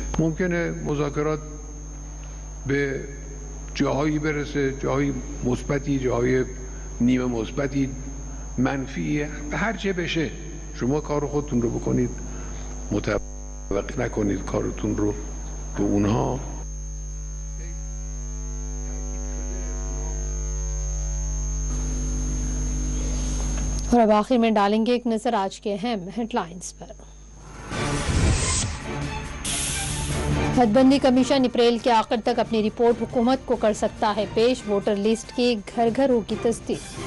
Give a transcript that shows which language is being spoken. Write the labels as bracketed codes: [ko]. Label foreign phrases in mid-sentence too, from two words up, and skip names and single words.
[fa] ممکنه مذاکرات به جاهایی برسه، جاهای مثبتی، جاهای نیمه مثبتی، منفی، هر چه بشه شما کار خودتون رو بکنید، متوقف نکنید کارتون رو به اونها. [hi] और अब आखिर में डालेंगे एक नजर आज के अहम हेडलाइंस पर। हदबंदी कमीशन अप्रैल के आखिर तक अपनी रिपोर्ट हुकूमत को कर सकता है पेश, वोटर लिस्ट की घर घर होगी तस्दीक।